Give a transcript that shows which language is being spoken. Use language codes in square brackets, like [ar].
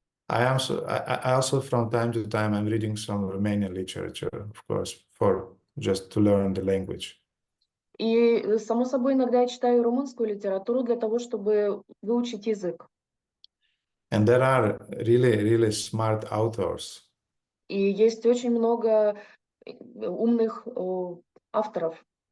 [en] I also from time to time I'm reading some Romanian literature, of course, for just to learn the language. [ru] И само собой иногда я читаю румынскую литературу для того, чтобы выучить язык. [en] And there are really smart authors. [ru] И есть очень много умных авторов.